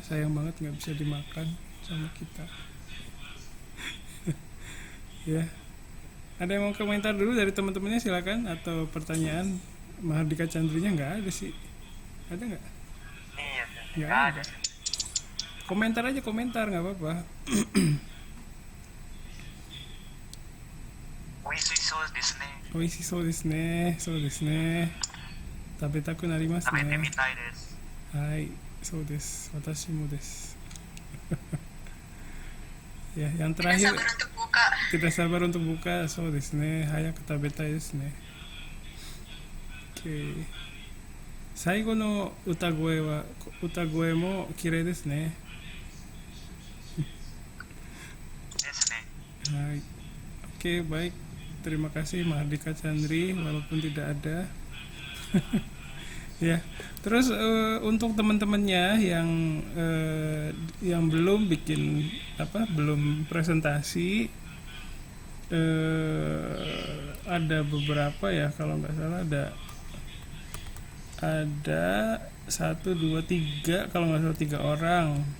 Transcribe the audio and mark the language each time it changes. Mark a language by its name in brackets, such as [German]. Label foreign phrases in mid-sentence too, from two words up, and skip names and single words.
[Indonesian] Sayang banget nggak bisa dimakan sama kita. Ya, ada yang mau komentar dulu dari teman-temannya, silakan, atau pertanyaan. Mahardika Chandrinya nggak ada sih, ada nggak? Iya, Nggak nggak ada. ada. Komentar aja, komentar nggak apa-apa. [Japanese] 美味しそうですね。美味しそうですね。そうですね。食べたくなります食べてみね。たいです。はい、そうです。私もです。 [Indonesian] Ya, yang Tidak terakhir sabar untuk buka. tidak sabar untuk buka. [Japanese] そうですね. 早く食べたいですね. [Indonesian] Oke. [Japanese] 最後の歌声も綺麗ですね。ですね。 [Indonesian] Hai. Oke, baik. Terima kasih Mahardika Chandri walaupun tidak ada. Ya. Terus untuk teman-temannya yang belum bikin belum presentasi, ada beberapa ya, kalau nggak salah ada 1, 2, 3, kalau nggak salah 3 orang.